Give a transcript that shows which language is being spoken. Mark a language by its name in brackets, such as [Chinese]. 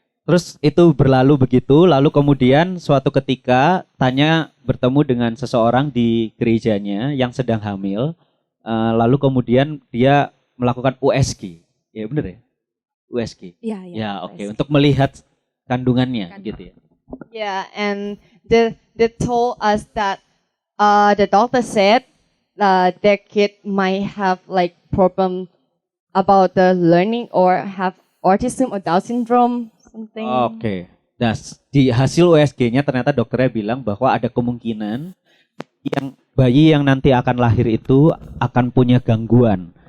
[Indonesian] Terus itu berlalu begitu, lalu kemudian suatu ketika Tanya bertemu dengan seseorang di gerejanya yang sedang hamil, lalu kemudian dia melakukan USG. Ya benar ya? USG. Ya, Ya, oke, untuk melihat kandungannya gitu ya. [English] Yeah, and they told us that the doctor said their kid might have like problem about the learning or have autism or Down syndrome something. [Indonesian] Oke. Nah, di hasil USG-nya ternyata dokternya bilang bahwa ada kemungkinan yang bayi yang nanti akan lahir itu akan punya gangguan.